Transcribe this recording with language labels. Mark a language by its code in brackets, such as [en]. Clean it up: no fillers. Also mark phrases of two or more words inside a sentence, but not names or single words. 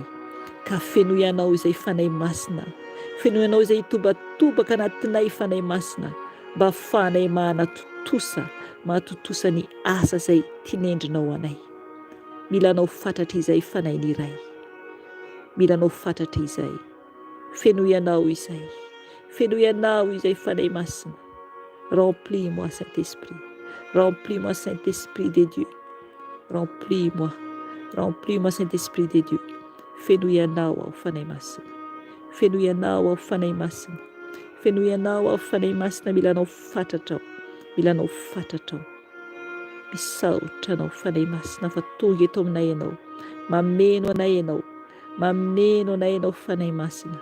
[mg] Ka fenoy ianao izay fanahy masina, fenoy ianao izay hitobatobaka anatinay fanahy masina, mba ahafahanay mahatotosa ny asa izay tinendrinao anay. Mila anao fantatra izay fanahy ny iray, mila anao fantatra izay, fenoy ianao izay, fenoy ianao izay fanahy masina. [fr] Remplis-moi Saint-Esprit, remplis-moi Saint-Esprit de Dieu, remplis-moi Saint-Esprit de Dieu. [mg] Fenoy ianao aho fanahy masina, fenoy ianao aho fanahy masina, fenoy ianao aho fanahy masina. Mila anao fantatra aho, mila anao fantatra aho. Misaotra anao fanahy masina fa tonga eto aminay ianao, mameno anay ianao, mameno anay ianao fanahy masina.